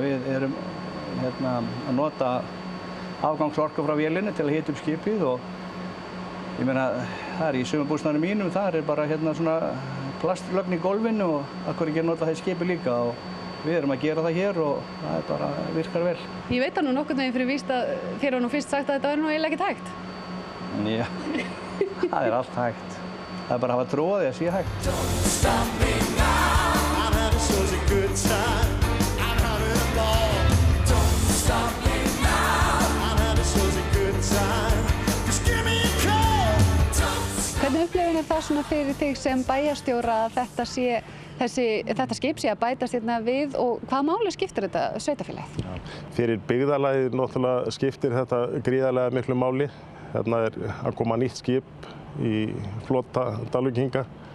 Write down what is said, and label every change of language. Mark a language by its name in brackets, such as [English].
[Icelandic] Við erum að nota afgangsorku frá vélinni til að hita upp skipið og ég meina, það í sumarbústaðnum mínum, það bara svona plastlögn í gólfinu og af hverju ekki nota það í skipi líka og við erum að gera það hér og það bara virkar vel. Ég veit nú nokkurn veginn fyrir víst að þér var nú fyrst sagt að þetta nú eiginlega ekkert hægt. Já, það allt hægt. Það bara að hafa trú á því að sé hægt. [English] Don't stop me now, I'm having such a good time, I'm having a ball. Don't stop me now, I'm having such a good time, just give me a call. [Icelandic] Hvernig upplifun það svona fyrir þig sem bæjarstjóra að þetta skip sé að bætast hérna við og hvaða máli skiptir þetta sveitarfélagið? Fyrir byggðarlagið náttúrulega skiptir þetta gríðarlega miklu máli. Hérna að koma nýtt skip í flota Dalvíkinga.